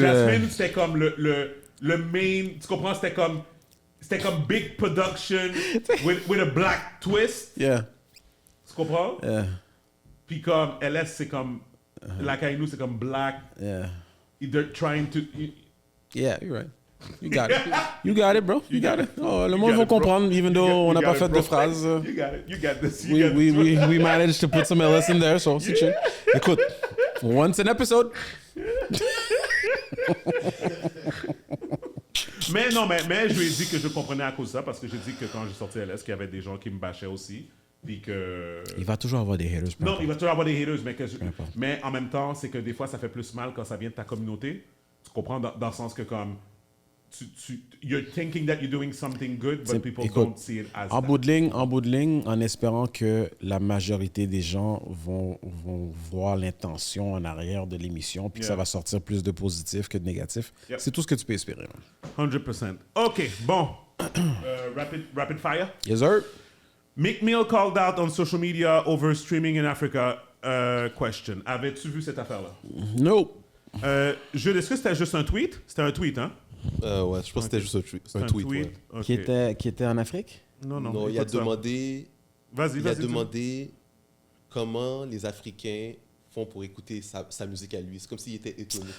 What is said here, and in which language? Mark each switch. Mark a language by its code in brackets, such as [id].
[fr] Jasmine, c'était comme le main... Tu comprends? C'était comme [en] big production with a black twist. Yeah. [fr] Tu comprends? [en] Yeah. [fr] Puis comme LS, c'est comme... La Kainou, c'est comme black. [en] Yeah. They're trying to... Yeah, you're right. You got it. You got it, bro. You got it. Oh, [fr] le monde va [en] got it, bro. [fr] comprendre, [en] even though [fr] on n'a pas fait de phrase. [en] You got it. You got this. We managed to put some LS in there, so [fr] c'est chill. Écoute, [en] once an episode. [fr] Mais non, mais je lui ai dit que je comprenais à cause de ça, parce que j'ai dit que quand j'ai sorti LS, qu'il y avait des gens qui me bâchaient aussi. Puis que... Il va toujours avoir des haters. Non, il va toujours avoir des haters, mais en même temps, c'est que des fois, ça fait plus mal quand ça vient de ta communauté. Tu comprends? Dans le sens que comme... [en] you're thinking that you're doing something good, but people don't see it as [fr] en bout de ligne, en espérant que la majorité des gens vont voir l'intention en arrière de l'émission, puis que ça va sortir plus de positif que de négatif. [en] Yep. [fr] C'est tout ce que tu peux espérer. [en] 100%. OK, bon. Rapid fire. Yes, sir. Meek Mill called out on social media over streaming in Africa. Question. [fr] Avais-tu vu cette affaire-là? [en] Nope. [fr] Est-ce que c'était juste un tweet? C'était un tweet, hein? Ouais, je pense que c'était juste un tweet. Ouais. [en] Okay. [fr] Qui était en Afrique? Non, il a demandé... Vas-y. demandé comment les Africains font pour écouter sa musique à lui. C'est comme s'il était étonné.